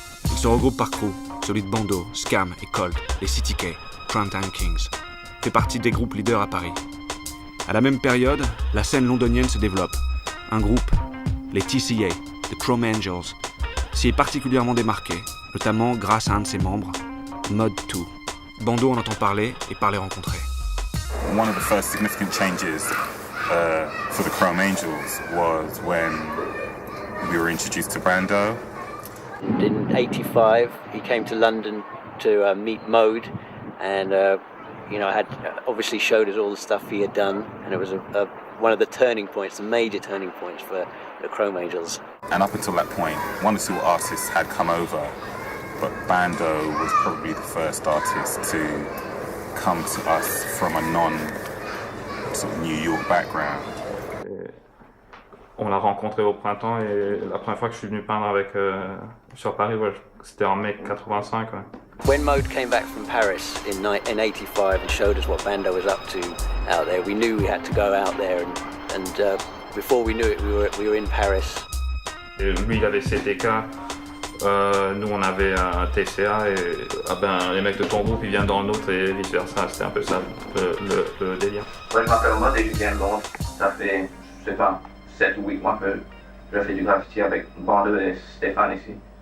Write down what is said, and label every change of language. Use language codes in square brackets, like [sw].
[fr] Ils se regroupent par crew, celui de Bando, Scam et Colt, les CTK, Primetime Kings, fait partie des groupes leaders à Paris. À la même période, la scène londonienne se développe. Un groupe, les TCA, The Chrome Angels, s'y est particulièrement démarqué, notamment grâce à un de ses membres, Mod 2. Bando en entend parler et part les rencontrer. [en] One of the first significant changes for the Chrome Angels was when we were introduced to Brando. In '85, he came to London to meet Mode, and had obviously showed us all the stuff he had done, and it was one of the turning points, the major turning points for the Chrome Angels. And up until that point, 1 or 2 artists had come over, but Bando was probably the first artist to come to us from a non-New York background. [fr] On l'a rencontré au printemps et la première fois que je suis venu peindre sur Paris, c'était en mai 85. Ouais. [en] When Mode came back from Paris in '85 and showed us what Bando was up to out there, we knew we had to go out there and before we knew it, we were in Paris. [fr] Et lui, il avait CTK, nous on avait un TCA et les mecs de ton groupe ils viennent dans le nôtre et vice versa. C'était un peu ça le délire. Ouais, je m'appelle Mode et je viens de Londres. Ça fait, je sais pas, 7 ou 8 mois que je fais du graffiti avec Bando et Stéphane ici.